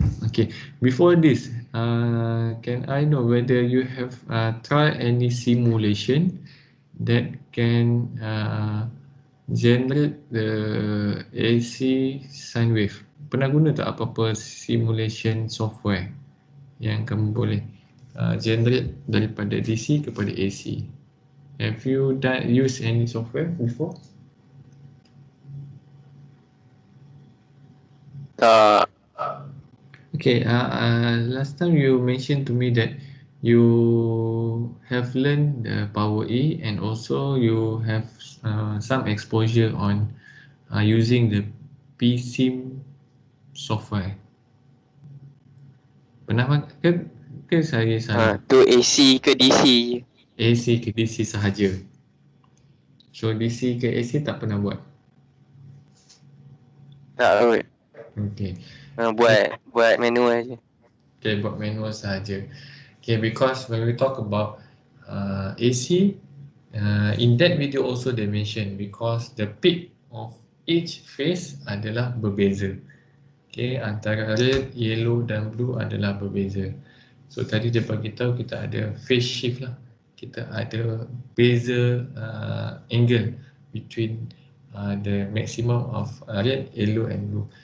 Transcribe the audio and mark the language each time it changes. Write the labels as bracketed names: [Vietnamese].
[English] Okay, before this, can I know whether you have tried any simulation that can generate the AC sine wave? [Malay] Pernah guna tak apa-apa simulation software yang kamu boleh generate daripada DC kepada AC? [English] Have you use any software before? Okay, last time you mentioned to me that you have learned the power E and also you have some exposure on using the PSIM software. [Malay] Pernah ke saya salah? Tu AC ke DC? AC ke DC sahaja. So DC ke AC tak pernah buat? Tak kot. Okay. Buat manual je. Okay, buat manual sahaja. [English] Okay, because when we talk about AC, in that video also they mention because the peak of each phase [Malay] adalah berbeza. Okay, antara red, yellow dan blue adalah berbeza. So tadi dia bagi tahu kita ada phase shift lah. Kita ada beza [English] angle between the maximum of red, yellow and blue.